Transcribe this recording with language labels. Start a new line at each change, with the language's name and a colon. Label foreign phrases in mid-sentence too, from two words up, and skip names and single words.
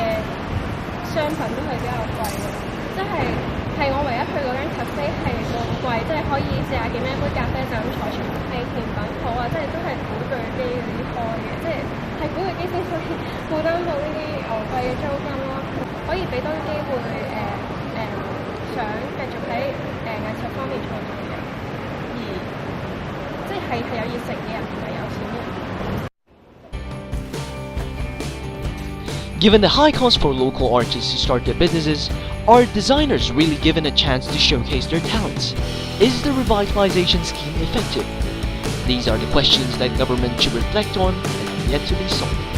Cantonese: 商品都係比較貴嘅，即係我唯一去嗰間 cafe 係冇咁貴，即係可以40幾蚊一杯咖啡就咁坐住，係甜品鋪啊，即係都係古巨基嗰啲開嘅，即係古巨基先可以負擔到呢啲昂貴嘅租金咯，可以俾多啲機會想繼續喺藝術方面創作嘅人，而即係有熱誠嘅人，唔係有錢嘅人。
English: Given the high cost for local artists to start their businesses, are designers really given a chance to showcase their talents? Is the revitalization scheme effective? These are the questions that government should reflect on and yet to be solved.